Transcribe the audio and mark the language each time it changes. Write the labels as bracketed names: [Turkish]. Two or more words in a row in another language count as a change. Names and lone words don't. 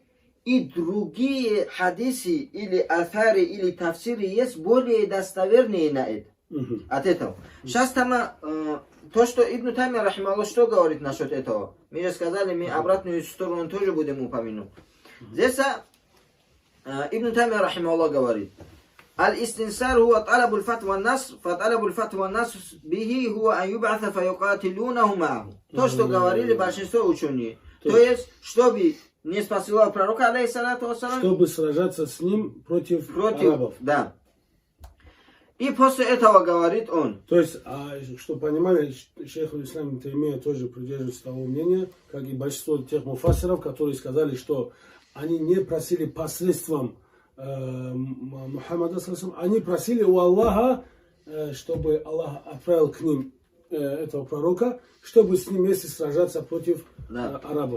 [Russian] И другие хадисы или атари или тафсиры есть более достоверные на это. От этого. Сейчас там то, что Ибн Таймия рахимахуллах что говорит насчет этого. Мы же сказали, мы обратную сторону тоже будем упомянуть. Здесь Ибн Таймия рахимахуллах говорит: [Arabic] الاستنصار هو طلب الفتوى الناس فطلب الفتوى الناس به هو أن يبعثه فيقاتلونه معه. [Russian] То, что говорили большинство ученых. То есть, чтобы не спасал пророка, [Arabic] عليه الصلاة والسلام, [Russian] чтобы сражаться с ним против арабов. Да. И после этого говорит он. То есть, чтобы понимали, шейх аль-Ислам Таймия тоже придерживается того мнения, как и большинство тех муфассиров, которые сказали, что они не просили посредством Мухаммада, они просили у Аллаха, чтобы Аллах отправил к ним этого пророка, чтобы с ним вместе сражаться против арабов.